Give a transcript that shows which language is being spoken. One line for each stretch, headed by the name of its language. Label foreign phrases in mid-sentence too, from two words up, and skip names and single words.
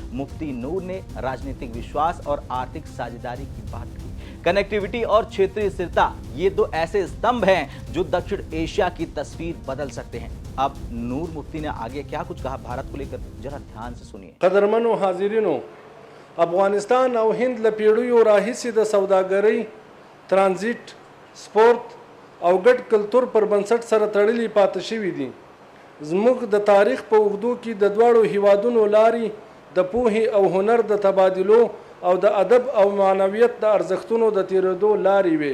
Hindi: मुफ्ती नूर ने राजनीतिक विश्वास और आर्थिक साझेदारी की बात की। कनेक्टिविटी और क्षेत्रीय स्थिरता ये दो ऐसे स्तंभ हैं जो दक्षिण एशिया की तस्वीर बदल सकते हैं। अब नूर मुफ्ती ने आगे क्या कुछ कहा भारत को लेकर, जरा ध्यान से सुनिए।
Pashto: قدرمنو حاضرینو، افغانستان او هند له پیړیو راهیسې د سوداګرۍ، ترانزیت، سپورت او ګډ کلتور پر بنسټ سره تړلي پاتې شوي دي. زموږ د تاریخ په اوږدو کې د دواړو هیوادونو لارې د پوهې او هنر د تبادلو او د ادب او معنویت د ارزښتونو د تیرېدو لارې وې.